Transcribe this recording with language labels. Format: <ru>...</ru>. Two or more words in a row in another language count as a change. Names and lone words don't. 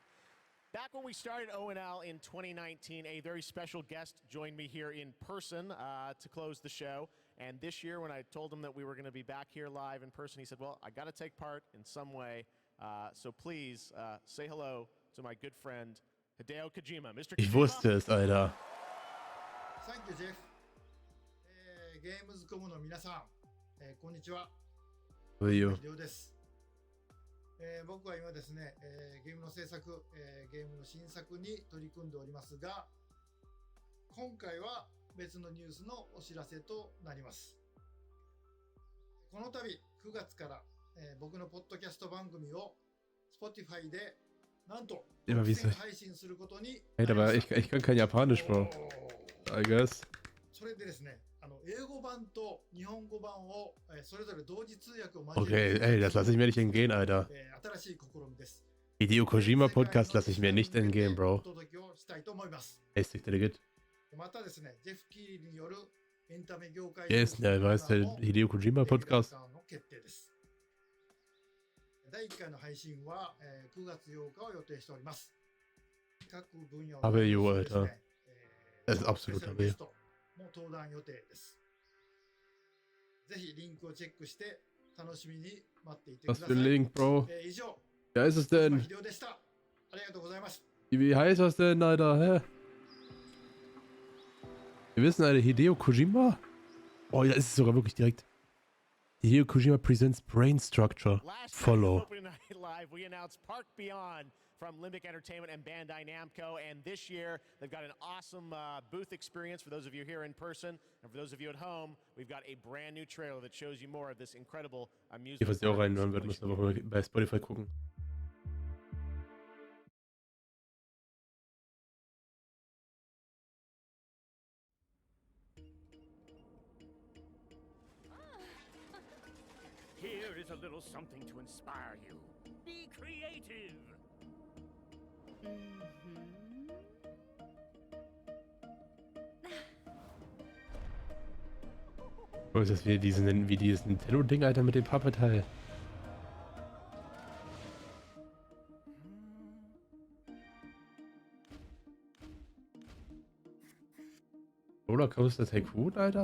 <en>Back when we started ONL in 2019, a very special guest joined me here in person to close the show. And this year, when I told him that we were going to be back here live in person, he said, well, I got to take part in some way. So please say hello to my good friend, Hideo Kojima. Mr.</en> <de>Ich wusste es, Alter.</de> <en>Thank you, Jeff.</en> <ja>Gamescom の皆さん、こんにちは。Hideo です。僕は今ですね、ゲームの制作、ゲームの新作に取り組んでおりますが、今回は別のニュースのお知らせとなります。この度9月から、僕のポッドキャスト番組を Spotify でなんと配信することになりました。</ja> <de>Hey, aber ich kann kein Japanisch, Bro.</de> <en>I guess.</en> <ja>それでですね、英語版と日本語版をそれぞれ同時通訳を交えて</ja> <de>Okay, ey, das lasse ich mir nicht entgehen, Alter.</de> <ja>新しい試みです。</ja> <en>Hideo Kojima Podcast</en> <de>lasse ich mir nicht entgehen, Bro.</de> <ja>お届けをしたいと思います。</ja> <en>Hey, stick to the good. またですね、ジェフ・キーリによるエンタメ業界 Yes,</en> <de>ja, weißt der Hideo Kojima Podcast.</de> <ja>の決定です。第1回の配信は9月8日を予定しております。各分野の</ja> <de>Aber jo, Alter. Das ist absolut Abel.</de> <ja>も登壇予定です。ぜひリンクをチェックして楽しみに待っていてください。</ja> <de>Was für ein Link, Bro?</de> <ja>以上。</ja> <de>Wer ist es denn?</de> <ja>秀夫でした。ありがとうございます。</ja> <de>Wie heißt das denn, Alter? Hä? Wir wissen, Alter, Hideo Kojima? Oh, da ist es sogar wirklich direkt.</de> <en>Hideo Kojima presents Brain Structure. Follow. We announced Park Beyond from Limbic Entertainment and Bandai Namco, and this year they've got an awesome booth experience for those of you here in person, and for those of you at home, we've got a brand new trailer that shows you more of this incredible amusement.</en> <de>Was ihr auch reinhören würdet, müsst ihr aber mal bei Spotify gucken.</de> <en>Here is a little something to inspire you. Be creative.</en> <de>Oh, ist das wie dieses Nintendo-Ding, Alter, mit dem Pappteil. Rollercoaster Tycoon, Alter?</de>